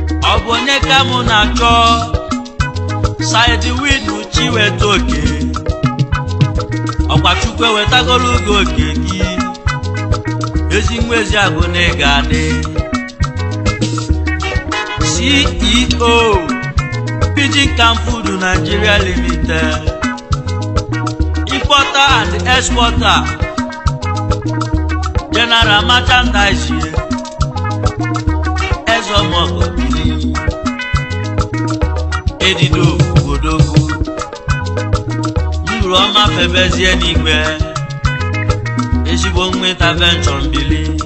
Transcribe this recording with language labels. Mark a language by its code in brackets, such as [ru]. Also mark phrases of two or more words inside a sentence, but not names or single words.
[ig] Ọ bụ onye ka mụ na-achọ? Side Win Chiweta Oke. Ọkwa Chukwu ewetagolu gị oke gị. Ezi nwa ezi agụ na ị ga-adị. [en] C E O, Pigeon Camp Food Nigeria Limited. Importer and exporter. General merchandise. [ig] Ezomogo bili. Edido Odogwu. Nduru ọma febezie n'igwe. Ezigbo nwa intervention bili.